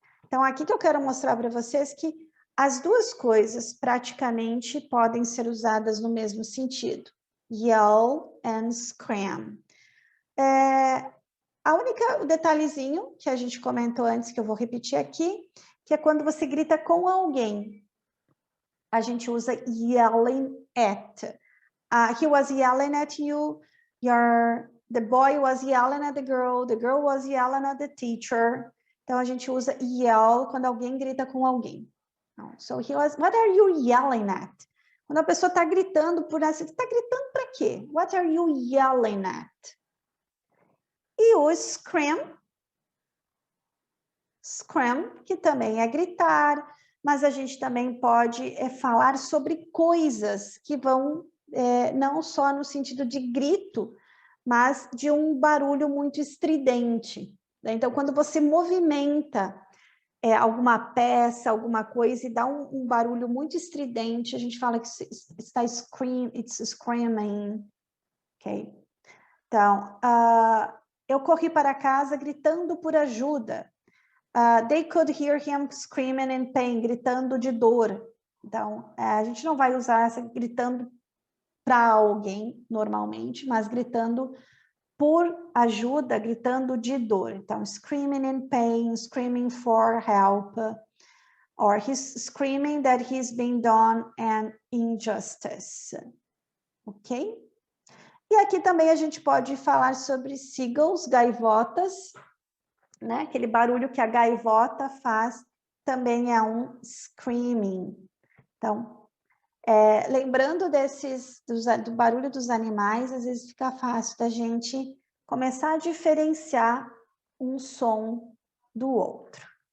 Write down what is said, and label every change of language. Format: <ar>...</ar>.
<pt>Então, aqui que eu quero mostrar para vocês que as duas coisas praticamente podem ser usadas no mesmo sentido.</pt> <en>Yell and scream.</en> <pt>O detalhezinho que a gente comentou antes, que eu vou repetir aqui, que é quando você grita com alguém. A gente usa yelling at.</pt> <en>He was yelling at you, the boy was yelling at the girl was yelling at the teacher.</en> <pt>Então, a gente usa yell quando alguém grita com alguém.</pt> <en>So, what are you yelling at?</en> <pt>Quando a pessoa está gritando por assim, você está gritando para quê?</pt> <en>What are you yelling at?</en> <pt>E o scream, que também é gritar, mas a gente também pode falar sobre coisas que vão não só no sentido de grito, mas de um barulho muito estridente. Né? Então, quando você movimenta alguma peça, alguma coisa, e dá um barulho muito estridente, a gente fala que</pt> <en>it's screaming.</en> <pt>Ok? Então, eu corri para casa gritando por ajuda.</pt> <en>They could hear him screaming in pain,</en> <pt>gritando de dor. Então, a gente não vai usar essa gritando para alguém, normalmente, mas gritando por ajuda, gritando de dor. Então,</pt> <en>screaming in pain, screaming for help, or he's screaming that he's been done an injustice. Ok?</en> <pt>E aqui também a gente pode falar sobre seagulls, gaivotas, né? Aquele barulho que a gaivota faz também é um screaming. Então, lembrando do barulho dos animais, às vezes fica fácil da gente começar a diferenciar um som do outro.</pt>